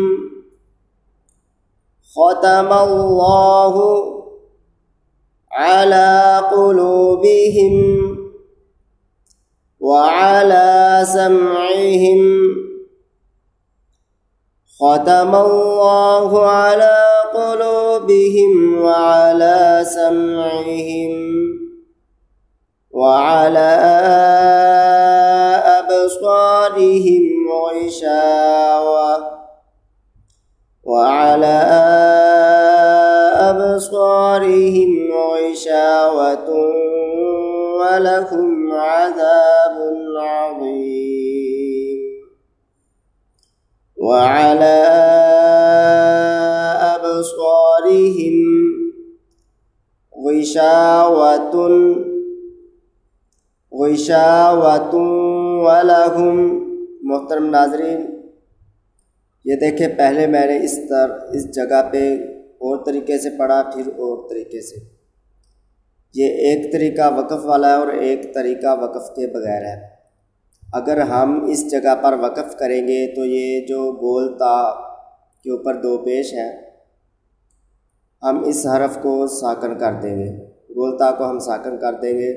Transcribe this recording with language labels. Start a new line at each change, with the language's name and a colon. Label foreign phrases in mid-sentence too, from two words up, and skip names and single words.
Arabic: ختم الله على قلوبهم وعلى سمعهم ختم الله على قلوبهم وعلى سمعهم وعلى أبصارهم غشاوة وعلى أبصارهم غشاوة ولهم عذاب عظيم. وعلى أبصارهم غشاوة ولهم.
Urdu: محترم ناظرین، یہ دیکھیں، پہلے میں نے اس جگہ پہ اور طریقے سے پڑھا، پھر اور طریقے سے. یہ ایک طریقہ وقف والا ہے اور ایک طریقہ وقف کے بغیر ہے. اگر ہم اس جگہ پر وقف کریں گے تو یہ جو گول تا کے اوپر دو پیش ہیں، ہم اس حرف کو ساکن کر دیں گے، گول تا کو ہم ساکن کر دیں گے.